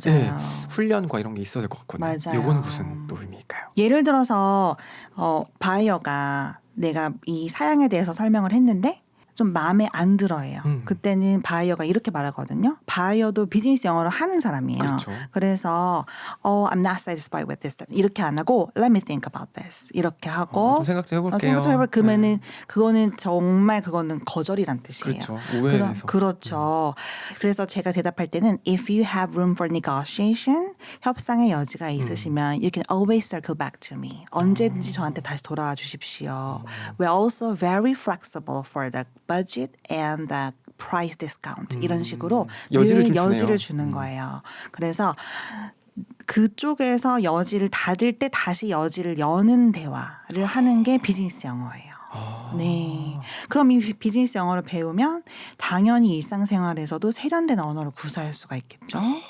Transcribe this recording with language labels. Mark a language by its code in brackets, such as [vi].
[ko] 네, 훈련과 이런 게 있어야 될 것 같거든요. 맞아요. 요거는 무슨 또 의미일까요? 예를 들어서 바이어가 내가 이 사양에 대해서 설명을 했는데 좀 마음에 안 들어해요. 그때는 바이어가 이렇게 말하거든요. 바이어도 비즈니스 영어를 하는 사람이에요. 그렇죠. [en] 그래서 I'm not satisfied with this. [ko] 이렇게 안 하고 [en] let me think about this. [ko] 이렇게 하고 좀 생각 좀 해볼게요. 생각 좀 해볼 그러면은 그거는 정말 그거는 거절이란 뜻이에요. 그렇죠. 우회해서. 그렇죠. 그래서 제가 대답할 때는 [en] if you have room for negotiation, [ko] 협상의 여지가 있으시면 [en] you can always circle back to me. [ko] 언제든지 저한테 다시 돌아와 주십시오. [en] We're also very flexible for the budget and the price discount. [ko] 이런 식으로 여지를 늘 좀 여지를 주는 거예요. 그래서 그쪽에서 여지를 닫을 때 다시 여지를 여는 대화를 하는 게 비즈니스 영어예요. 네. 그럼 이 비즈니스 영어를 배우면 당연히 일상생활에서도 세련된 언어를 구사할 수가 있겠죠.